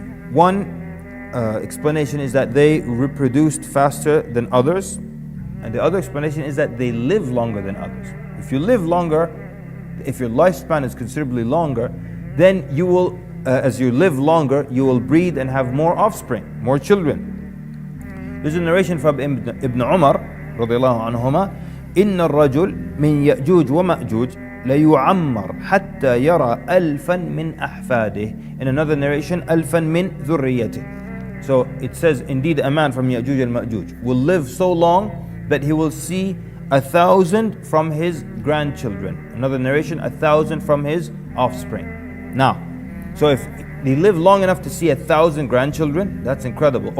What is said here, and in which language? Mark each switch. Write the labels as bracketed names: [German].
[English] One explanation is that they reproduced faster than others, and the other explanation is that they live longer than others. If you live longer, if your lifespan is considerably longer, then you will, as you live longer, you will breed and have more offspring, more children. There's a narration from Ibn Umar radiallahu anhuma, [Arabic] إن الرجل من يأجوج ومأجوج ليعمر حتى يرى ألفا من أحفاده. [English] In another narration, [Arabic] ألفا من ذريته. [English] So it says, indeed a man from Ya'juj and Ma'juj will live so long that he will see 1,000 from his grandchildren. Another narration, 1,000 from his offspring. Now, so if they live long enough to see 1,000 grandchildren, that's incredible.